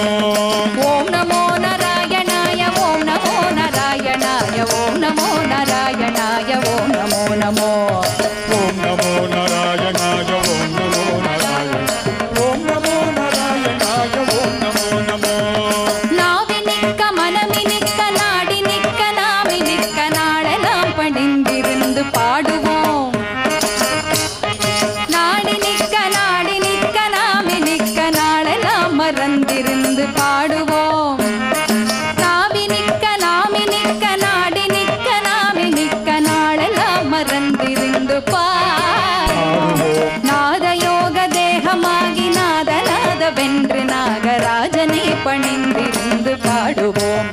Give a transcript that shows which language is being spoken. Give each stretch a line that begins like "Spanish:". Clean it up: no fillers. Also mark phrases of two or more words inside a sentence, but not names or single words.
Sanskrit: ओम नमो नारायणाय ओम नमो नारायणाय ओम नमो नारायणाय ओम नमो नमो ओम नमो नारायणाय ओम नमो नारायण ओम नमो नारायणाय ओम नमो नमो
Tamil: நாவினிக்க மனமினிக்க நாடினிக்க நாமினிக்க நாளெல்லாம் பணிந்திருந்து பாடுவோம் நாடினிக்க நாமினிக்க நாளெல்லாம் மறந்திருந்து பாடுவோம் நாவினிக்க நாமினிக்க நாடினிக்க நாமினிக்க நாளெல்லாம் மறந்திருந்து நாதயோக தேகமாகி நாதநாதவென்று நாகராஜனை பணிந்திருந்து பாடுவோம்